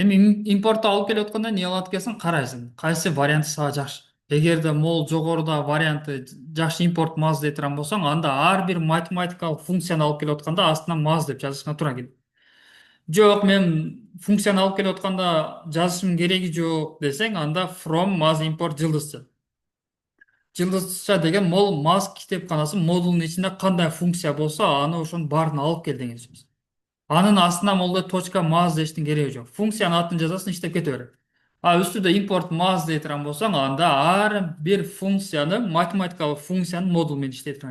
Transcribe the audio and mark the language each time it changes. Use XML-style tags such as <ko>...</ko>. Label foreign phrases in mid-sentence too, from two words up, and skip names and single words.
<ky>Эми импортто алып келип атканда эмне кылат экенсиң, карайсың кайсы варианты сага жакшы. Эгерде могул жогоруда варианты жакшы импорт маз дей турган болсоң, анда ар бир математикалык функцияны алып келип атканда астына маз деп жазышыңа туура келет. Жок, мен функцияны алып келип атканда жазышымдын кереги жок десең, анда</ky> <en>from maz import</en> <ky>жылдызча. Жылдызча деген мол маз китепканасы модулунун ичинде кандай функция болсо, аны ошонун баарын алып кел деген сөз. Анын астына молда точка маз дештин кереги жок. Функциянын атын жазасың, иштеп кете берет. А үстүдө импорт маз дей турган болсоң, анда ар бир функцияны, математикалык функциянын модулу менен иштей турган.</ky>